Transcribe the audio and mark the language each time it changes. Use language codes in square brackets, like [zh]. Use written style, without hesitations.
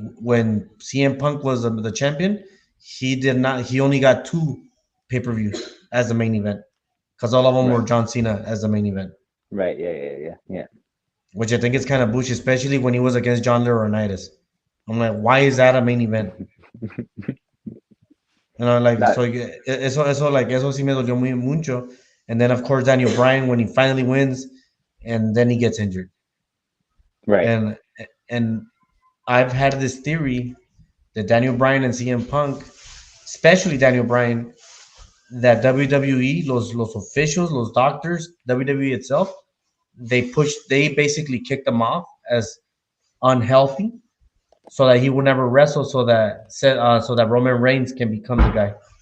[en] When CM Punk was the champion, he did not. He only got two pay-per-views as the main event because all of them Right. were John Cena as the main event, Right. Yeah. Yeah. Yeah. Yeah. which I think is kind of bullshit, especially when he was against John Laurinaitis. I'm like, why is that a main event? You know, like That. so. [es] Eso sí me dolió muy mucho. [en] And then of course Daniel Bryan when he finally wins, and then he gets injured. Right. And and I've had this theory that Daniel Bryan and CM Punk, especially Daniel Bryan, that WWE, los officials, los doctors, WWE itself, they basically kicked him off as unhealthy, so that he would never wrestle, so that Roman Reigns can become the guy.